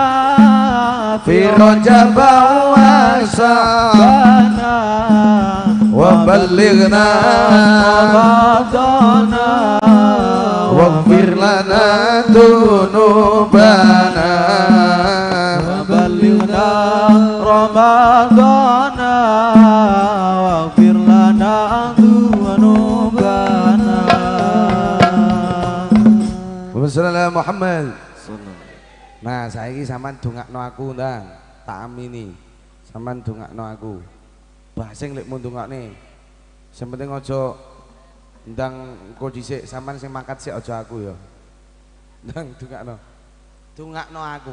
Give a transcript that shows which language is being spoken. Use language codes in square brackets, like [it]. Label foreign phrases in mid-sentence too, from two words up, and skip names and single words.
[ar] في رجب وشعبان وبلغنا Ramadana واغفر لنا ذنوبنا. بلغنا رمضان واغفر لنا ذنوبنا. Wassalamualaikum Muhammad. [jv] Nah, saiki sampean dongakno aku ndang, tak amini. Sampean dongakno aku. Bah sing lek mun dongakne. Sing penting aja ndang engko dhisik, sampean sing mangkat sik aja aku ya. Ndang dongakno. Dongakno aku.